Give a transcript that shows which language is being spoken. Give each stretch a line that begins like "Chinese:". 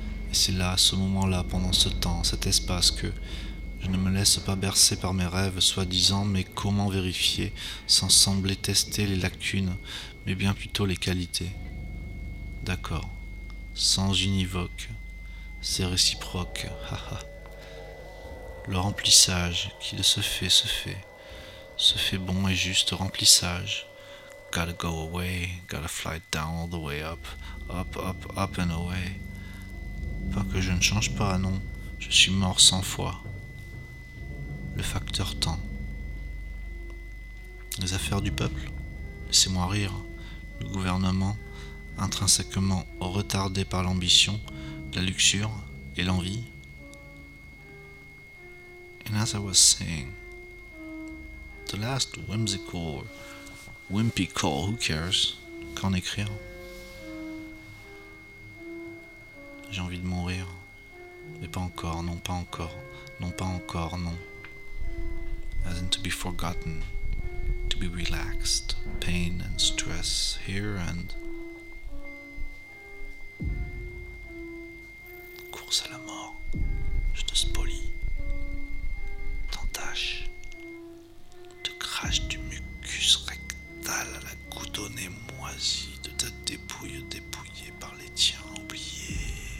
French: Et c'est là, à ce moment-là, pendant ce temps, cet espace que je ne me laisse pas bercer par mes rêves, soi-disant, mais comment vérifier, sans sembler tester les lacunes, mais bien plutôt les qualités. D'accord, sans univoque, c'est réciproque, haha. Le remplissage qui de se fait bon et juste remplissage.
English: Gotta go away, gotta fly down all the way up, up, up, up and away.
French: Pas que je ne change pas, non, je suis mort 100 fois. Le facteur temps. Les affaires du peuple, laissez-moi rire. Le gouvernement, intrinsèquement retardé par l'ambition, la luxure et l'envie.
English: And as I was saying, the last whimsical, wimpy call, who cares,
French: qu'en écrire? J'ai envie de mourir, mais pas encore, non, pas encore, non, pas encore, non.
English: As in to be forgotten, to be relaxed, pain and stress here and...
French: Course à la mort, je te spolie, t'entache, te crache du mucus rectal à la goudonnée moisie de ta dépouille dépouillée par les tiens oubliés.